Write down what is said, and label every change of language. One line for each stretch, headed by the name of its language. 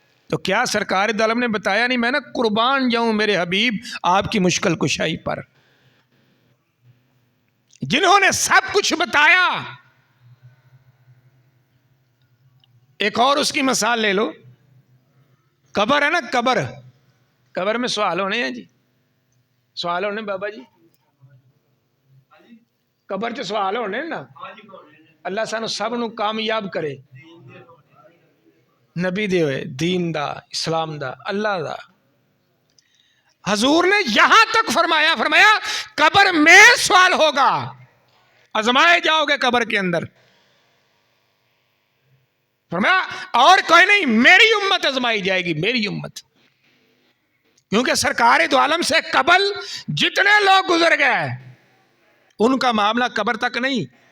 Urdu: تو کیا سرکار دو عالم نے بتایا نہیں میں نا قربان جاؤں میرے حبیب آپ کی مشکل کشائی پر، جنہوں نے سب کچھ بتایا. ایک اور اس کی مثال لے لو، قبر ہے نا، قبر میں سوال ہونے ہیں جی، سوال ہونے بابا جی،
Punjabi: قبر چ سوال ہونے نا. اللہ سانو سب نو کامیاب کرے، نبی دے ہوئے دین دا اسلام دا اللہ دا.
Urdu: حضور نے یہاں تک فرمایا قبر میں سوال ہوگا، آزمائے جاؤ گے قبر کے اندر. فرمایا اور کوئی نہیں، میری امت آزمائی جائے گی، میری امت. کیونکہ سرکار دو عالم سے قبل جتنے لوگ گزر گئے ان کا معاملہ قبر تک نہیں.